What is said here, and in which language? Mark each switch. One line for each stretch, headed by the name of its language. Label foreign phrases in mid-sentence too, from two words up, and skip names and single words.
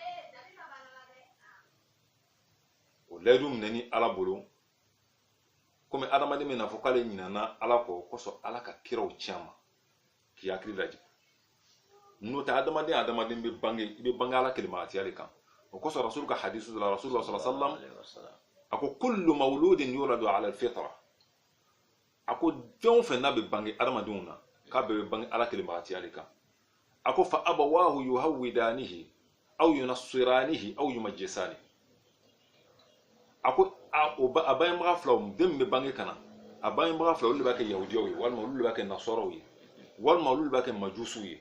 Bambara: o layidu minɛ ni ala bolo komi adamaden bɛ na fɔ k'ale ɲinɛna ala kɔ kosɔn ala ka kiraw tiɲɛ ma k'i hakili lajɛ n'o tɛ adamaden bɛ bange i bɛ bange ala kelematiya de kan o kosɔn rasul ka hadisu la
Arabic: رسول الله صلى الله عليه وسلم
Bambara: a ko
Arabic: كل مولود يولد على الفطرة
Bambara: a ko fɛn o fɛn n'a bɛ bange adamadenw na k'a bɛɛ bɛ bange ala kelematiya de kan a ko
Arabic: فأبواه يهودانه أو ينصرانه أو يمجسانه
Bambara: a ko a bangebaga filaw den min bɛ bange kana a bangebaga filaw olu de b'a kɛ yahudiyaw ye walima olu de b'a kɛ nasɔrɔw ye walima olu de b'a kɛ majusiw ye